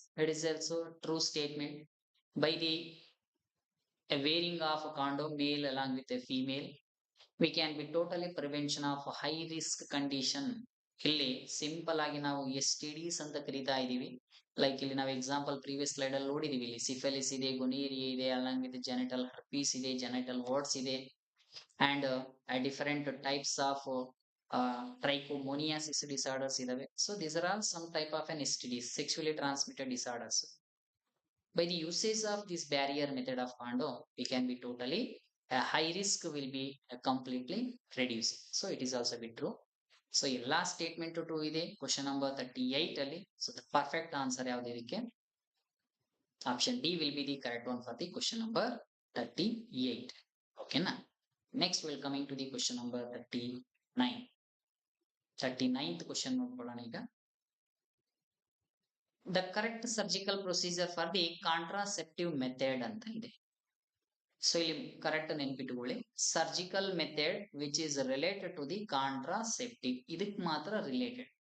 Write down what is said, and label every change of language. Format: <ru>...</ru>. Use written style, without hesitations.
<en>That is also true statement. By the wearing of a condom male along with a female, we can be totally prevention of high risk condition.</en> <kn>ಇಲ್ಲಿ simple ಆಗಿ ನಾವು STDs ಅಂತ ಕರಿತಾ ಇದೀವಿ. Like ಇಲ್ಲಿ ನಾವು</kn> <en>example previous slide</en> <kn>ಅಲ್ಲಿ ನೋಡಿದೀವಿ. ಇಲ್ಲಿ ಸಿಫೆಲಿಸ್ ಇದೆ, ಗೊನೇರಿಯಾ ಇದೆ,</kn> <en>along with genital herpes</en> <kn>ಇದೆ, ಜೆನೆಟಲ್ ವಾರ್ಡ್ಸ್ ಇದೆ,</kn> <en>and different types of trichomoniasis disorders</en> <kn>ಇದಾವೆ.</kn> <en>So these are all some type of an STDs, sexually transmitted disorders. By the usage of this barrier method of condom, we can be totally high risk will be completely reduced. So it is also be true. So last statement to true ಇದೆ question number 38 ಅಲ್ಲಿ. So the perfect answer</en> <kn>ಯಾವುದು ಇದಕ್ಕೆ?</kn> <en>Option D will be the correct one for the question number 38. Okay na? Next we'll coming to the question number 39.</en> <kn>39th question ನೋಡ್ಕೊಳ್ಳೋಣ ಈಗ.</kn> <en>The correct surgical procedure for the contraceptive method</en> <kn>ಅಂತ ಇದೆ.</kn> <en>so</en> <kn>ಇಲ್ಲಿ</kn> <en>correct</en> <kn>ನೆನ್ಪಿಟ್ಕೊಳ್ಳಿ,</kn> <en>surgical method which is related to the contraceptive,</en> <kn>ಇದಕ್ ಮಾತ್ರ</kn> <en>Related.</en>